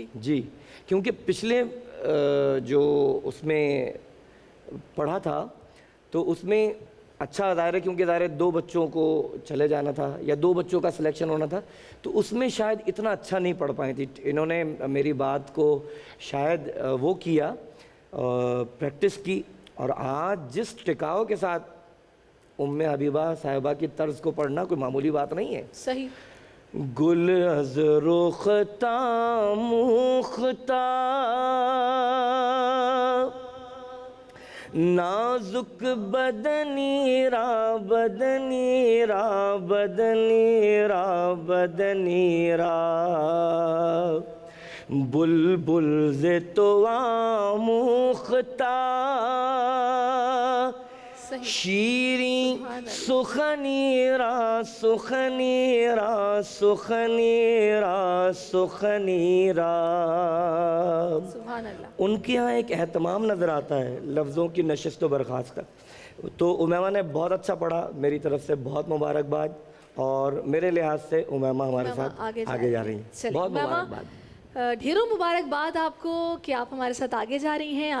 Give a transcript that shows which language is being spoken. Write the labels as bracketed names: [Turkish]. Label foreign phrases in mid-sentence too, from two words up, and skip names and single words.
[Urdu] جی، کیونکہ پچھلے جو اس میں پڑھا تھا تو اس میں اچھا ظاہر ہے، کیونکہ ظاہر ہے 2 بچوں کو چلے جانا تھا یا 2 بچوں کا سلیکشن ہونا تھا، تو اس میں شاید اتنا اچھا نہیں پڑھ پائی تھی. انہوں نے میری بات کو شاید وہ کیا، پریکٹس کی، اور آج جس ٹکاؤ کے ساتھ ام حبیبہ صاحبہ کی طرز کو پڑھنا کوئی معمولی بات نہیں ہے. صحیح. [Persian] گل از رختا مختہ نازک بدنی را بدنی را بدنی را بدنی را بلبل ز تو آموختہ شیریں سخنی را سخنی را سخنی را سخنی را. [Arabic] سبحان اللہ. [Urdu] ان کے ہاں ایک اہتمام نظر آتا ہے لفظوں کی نشست و برخاست کا. تو امیمہ نے بہت اچھا پڑھا، میری طرف سے بہت مبارکباد، اور میرے لحاظ سے امیمہ ہمارے ساتھ آگے جا رہی ہیں. بہت مبارکباد. ڈھیروں مبارکباد آپ کو کہ آپ ہمارے ساتھ آگے جا رہی ہیں.